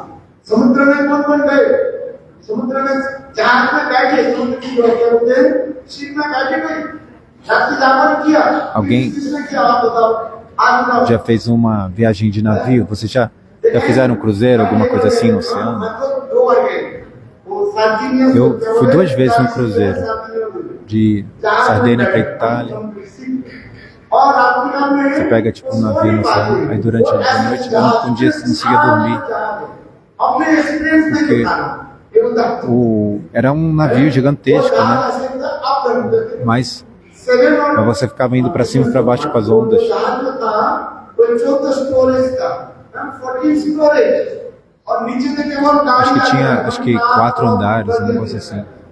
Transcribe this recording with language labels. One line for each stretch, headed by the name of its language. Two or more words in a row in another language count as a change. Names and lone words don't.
Portuguese: Alguém já fez uma viagem de navio? Vocês já fizeram um cruzeiro, alguma coisa assim no oceano? Eu fui 2 vezes no cruzeiro, de Sardenha para Itália.
Hindi: और रात्रि में
Portuguese: Você pega tipo um navio no céu, aí durante a noite eu não conseguia dormir.
Hindi: अपने एक्सपीरियंस में
Portuguese: Porque era um navio gigantesco, né? Mas você ficava indo para cima e para baixo com as ondas. Acho que 4 andares, um negócio assim.